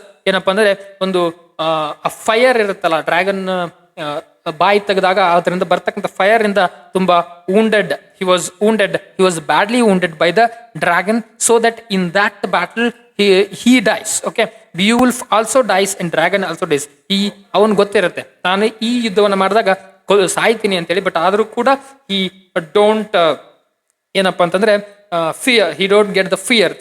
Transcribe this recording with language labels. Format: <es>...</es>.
<kn>ಏನಪ್ಪಾ ಅಂದ್ರೆ ಒಂದು ಫೈರ್ ಇರುತ್ತಲ್ಲ, ಡ್ರ್ಯಾಗನ್ ಬಾಯಿ ತೆಗೆದಾಗ ಅದರಿಂದ ಬರ್ತಕ್ಕಂಥ ಫೈರ್ ಇಂದ ತುಂಬಾ</kn> <en>wounded, he was badly wounded by the dragon, so that in that battle he dies. Okay, Beowulf also dies and dragon also dies.</en> <kn>ಅವನ್ ಗೊತ್ತಿರುತ್ತೆ ನಾನು ಈ ಯುದ್ಧವನ್ನ ಮಾಡಿದಾಗ ಸಾಯ್ತೀನಿ ಅಂತೇಳಿ. ಬಟ್ ಆದ್ರೂ ಕೂಡ</kn> <en>he don't</en> <kn>ಏನಪ್ಪಾ ಅಂತಂದ್ರೆ</kn> <en>fear, he don't get the fear.</en>